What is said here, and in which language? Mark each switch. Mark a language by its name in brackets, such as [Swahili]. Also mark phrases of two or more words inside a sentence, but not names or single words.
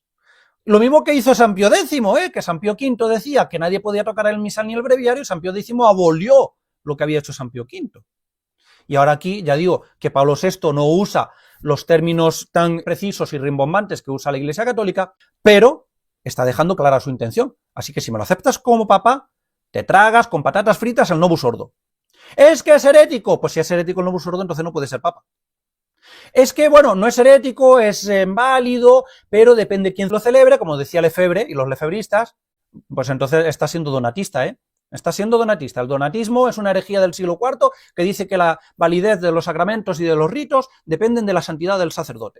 [Spanish] Lo mismo que hizo San Pío X, que San Pío V decía que nadie podía tocar el misal ni el breviario, y San Pío X abolió lo que había hecho San Pío V. Y ahora aquí ya digo que Pablo VI no usa los términos tan precisos y rimbombantes que usa la Iglesia Católica, pero está dejando clara su intención. Así que si me lo aceptas como papa, te tragas con patatas fritas el [Latin] novus ordo. [Spanish] ¿Es que es herético? Pues si es herético el [Latin] novus ordo, [Spanish] entonces no puede ser papa. Es que, bueno, no es herético, es válido, pero depende de quién lo celebre, como decía Lefebvre y los lefebristas, pues entonces está siendo donatista, Está siendo donatista. El donatismo es una herejía del siglo IV que dice que la validez de los sacramentos y de los ritos dependen de la santidad del sacerdote.